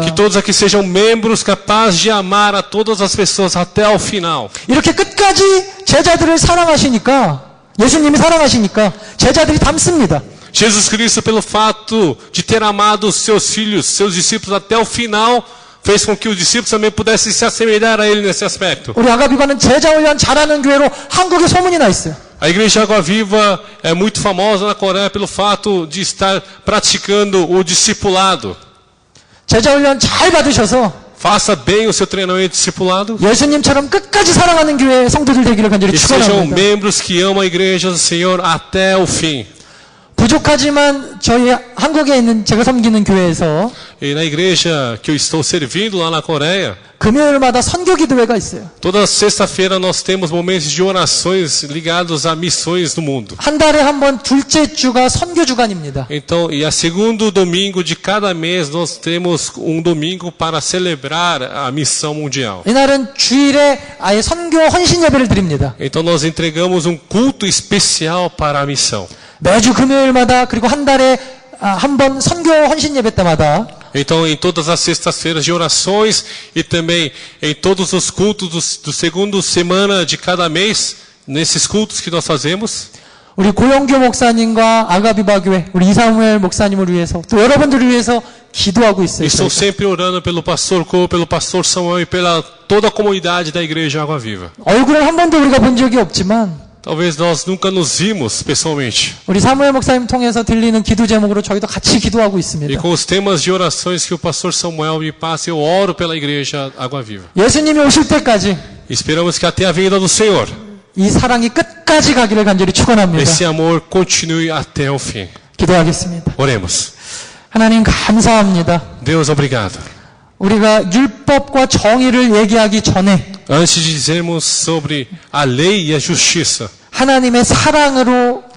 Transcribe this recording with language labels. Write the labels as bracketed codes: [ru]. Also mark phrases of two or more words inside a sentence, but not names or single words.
[pt] Que todos aqui sejam membros capazes de amar a todas as pessoas até o final. [ko] 이렇게 끝까지 제자들을 사랑하시니까 예수님이 사랑하시니까 제자들이 닮습니다. [pt] Jesus Cristo, pelo fato de ter amado os seus filhos, seus discípulos até o final, fez com que os discípulos também pudessem se assemelhar a ele nesse aspecto. [ko] 우리 아가비과는 제자 훈련 잘하는 교회로 한국에 소문이 나 있어요. [pt] A igreja Água Viva é muito famosa na Coreia pelo fato de estar praticando o discipulado. [ko] 제자 훈련 잘 받으셔서 [pt] Faça bem o seu treinamento discipulado [ko] 예수님처럼 끝까지 사랑하는 교회 성도들 되기를 간절히 [pt] e sejam [ko] 축원합니다. [pt] membros que amam a igreja do Senhor até o fim. [ko] 부족하지만 저희 한국에 있는 제가 섬기는 교회에서 [pt] E na igreja que eu estou servindo lá na Coreia, [ko] 금요일마다 선교 기도회가 있어요. [pt] toda sexta-feira nós temos momentos de orações ligados a missões no mundo. [ko] 한 달에 한 번 둘째 주가 선교 주간입니다. [pt] Então, e a segundo domingo de cada mês nós temos um domingo para celebrar a missão mundial. [ko] 이날은 주일에 아예 선교 헌신 예배를 드립니다. [pt] Então nós entregamos um culto especial para a missão. [ko] 매주 금요일마다 그리고 한 달에 한 번 선교 헌신 예배 때마다 [pt] Então, em todas as sextas-feiras de orações e também em todos os cultos do segundo semana de cada mês, nesses cultos que nós fazemos, [ko] 우리 고영교 목사님과 아가비바 교회, 우리 이사무엘 목사님을 위해서 또 여러분들을 위해서 기도하고 있어요. [pt] estou sempre orando pelo pastor Co, pelo pastor Samuel e pela toda a comunidade da Igreja Água Viva. [ko] 얼굴을 한 번도 우리가 본 적이 없지만 [pt] Talvez nós nunca nos vimos pessoalmente. [ko] 우리 사무엘 목사님 통해서 들리는 기도 제목으로 저희도 같이 기도하고 [pt] E [ko] 있습니다. [pt] com os temas de orações que o pastor Samuel me passa, eu oro pela Igreja Água Viva. [ko] 예수님이 오실 때까지 [pt] Esperamos que até a vinda do Senhor, [ko] 이 사랑이 끝까지 가기를 간절히 축원합니다. [pt] esse amor continue até o fim. [ko] 기도하겠습니다. [pt] Oremos. [ko] 하나님 감사합니다. [pt] Deus, obrigado. [ko] 우리가 율법과 정의를 얘기하기 전에 [pt] Antes de dizermos sobre a lei e a justiça, [ko] 하나님의 사랑으로